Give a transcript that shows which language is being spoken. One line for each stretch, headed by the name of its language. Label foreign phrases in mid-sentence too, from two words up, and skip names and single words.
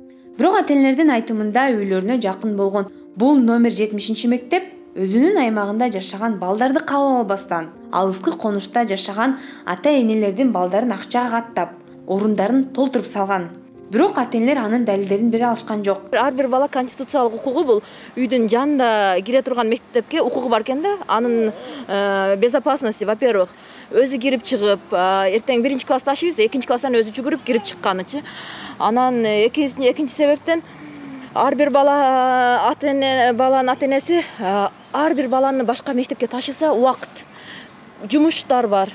Kyrgyz: Бирок ата-энелердин айтымында үйлөрүнө жакын болгон бул номер 70-чи мектеп өзүнүн аймагында жашаган балдарды кабыл албастан, алыскы конушта жашаган ата-энелердин балдарын акчага каттап, орундарын толтуруп салган. Бирок ата-энелер анын далилдерин бере алышкан жок. Ар бир бала конституциялык укугу бул үйдүн жанында кире турган мектепке укугу бар экен да.
Russian: Анын безопасности, во-первых,
Kyrgyz: өзү кирип чыгып, эртең 1-чи класста ашыбыз, 2-чи класстан өзү жүгүрүп кирип чыкканычы. Анан экинчи себептен ар бир баланын ата-энеси ар бир баланы башка мектепке ташыса убакыт жумуштар бар.